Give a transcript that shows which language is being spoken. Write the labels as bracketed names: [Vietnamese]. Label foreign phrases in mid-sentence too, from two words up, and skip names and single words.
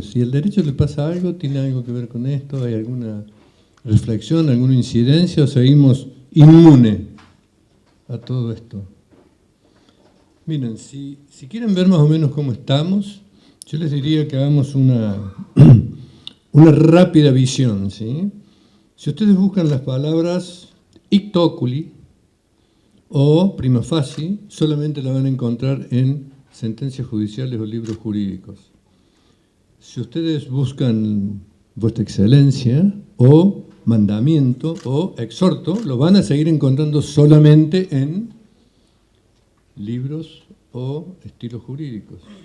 [Spanish] Si el derecho le pasa algo, ¿tiene algo que ver con esto? ¿Hay alguna reflexión, alguna incidencia o seguimos inmune a todo esto? Miren, si quieren ver más o menos cómo estamos, yo les diría que hagamos una rápida visión, ¿sí? Si ustedes buscan las palabras [Latin] ictu oculi [Spanish] o [Latin] prima facie, [Spanish] solamente la van a encontrar en sentencias judiciales o libros jurídicos. Si ustedes buscan vuestra excelencia o mandamiento o exhorto, lo van a seguir encontrando solamente en libros o estilos jurídicos.